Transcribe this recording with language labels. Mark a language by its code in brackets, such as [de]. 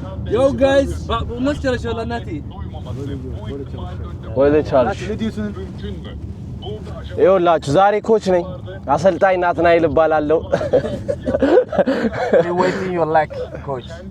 [en] Yo guys, [tr] bu nasıl çalışıyorlar Nati? Böyle çalış. Ne diyorsun? [am] ይኸውላችሁ ዛሬ ኮች ነኝ። አሰልጣኝ ናትናኤል እባላለሁ። [en] We waiting your luck, coach.